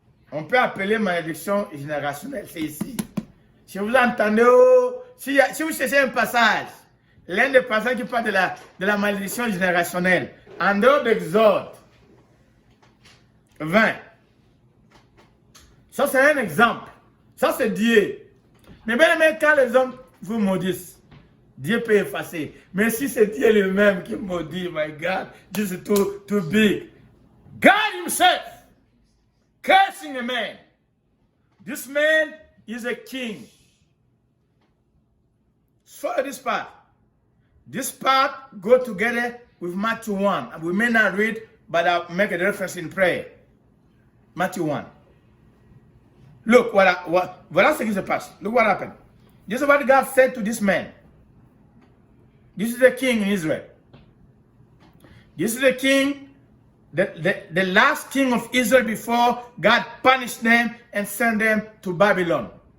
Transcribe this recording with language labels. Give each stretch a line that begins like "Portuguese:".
French: On peut appeler malédiction générationnelle, c'est ici. Si vous entendez, si vous cherchez un passage, l'un des passages qui parle de la malédiction générationnelle, en dehors d'Exode 20, ça c'est un exemple. Ça c'est Dieu. Mais bien aimé, quand les hommes vous maudissent, Dieu peut effacer. Mais si c'est Dieu lui-même qui maudit,
English: my God, this is too big. God himself cursing a man. This man is a king. Follow this part. This part go together with Matthew 1. And we may not read, but I'll make a reference in prayer. Matthew 1.
French: Look, voilà ce qui se passe.
English: Look what happened. This is what God said to this man. This is the king in Israel. This is the king, the last king of Israel before God punished them and sent them to Babylon.